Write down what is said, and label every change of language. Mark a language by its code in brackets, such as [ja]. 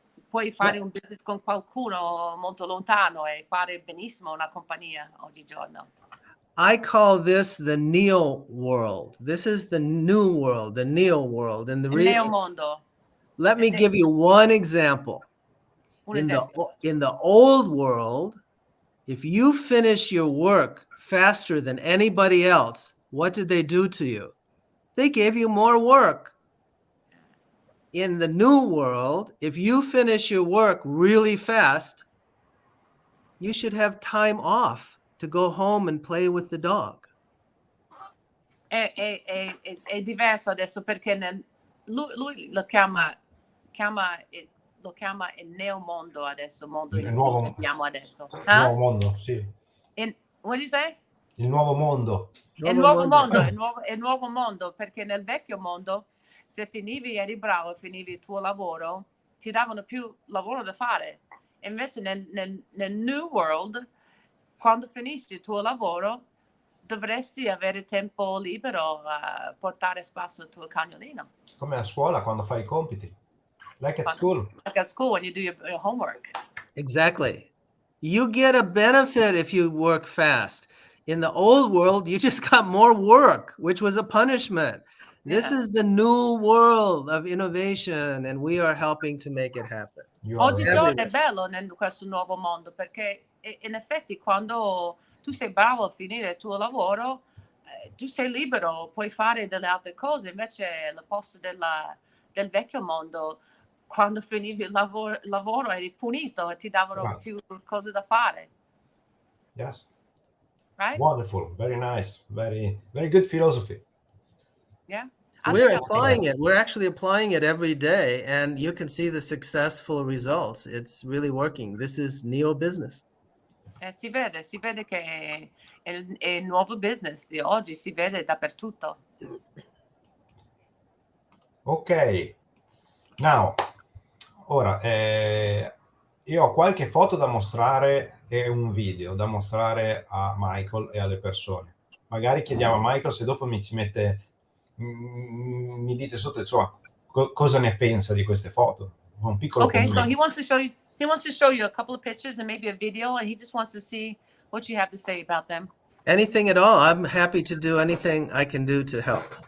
[it] Puoi fare un business con qualcuno molto lontano e fare benissimo una compagnia oggigiorno. [en] I call this the neo world. This is the new world, the neo world. And [it] Il neo mondo. [en] Let me give you one example. In the old world, if you finish your work faster than anybody else, what did they do to you? They gave you more work. In the new world, if you finish your work really fast, you should have time off to go home and play with the dog. [it] È diverso adesso perché lui lo chiama il neo mondo adesso, mondo il nuovo, che abbiamo adesso. Il nuovo mondo, sì. [en] What do you say? [it] Il nuovo mondo. Il nuovo mondo, perché nel vecchio mondo, se finivi, eri bravo, finivi il tuo lavoro, ti davano più lavoro da fare. Invece nel [en] new world, [it] quando finisci il tuo lavoro, dovresti avere tempo libero a portare spasso al tuo cagnolino. Come a scuola quando fai i compiti. [en] Like at school. Like at school when you do your homework. Exactly. You get a benefit if you work fast. In the old world, you just got more work, which was a punishment. This is the new world of innovation, and we are helping to make it happen. [it] Oggigiorno è bello in questo nuovo mondo, perché in effetti quando tu sei bravo a finire il tuo lavoro, tu sei libero, puoi fare delle altre cose. Invece al posto del vecchio mondo, quando finivi il lavoro eri punito e ti davano più cose da fare. [en] Yes. Right? Wonderful. Very nice. Very, very good philosophy. Yeah. We're applying it. We're actually applying it every day, and you can see the successful results. It's really working. This is neo business. [it] Si vede che è il nuovo business di oggi, si vede dappertutto. Ok. Now, ora, io ho qualche foto da mostrare e un video da mostrare a Michael e alle persone. Magari chiediamo a Michael se dopo mi dice sotto, insomma, cosa ne pensa di queste foto. Un piccolo commento. [en] So he wants to show you a couple of pictures and maybe a video, and he just wants to see what you have to say about them. Anything at all. I'm happy to do anything I can do to help.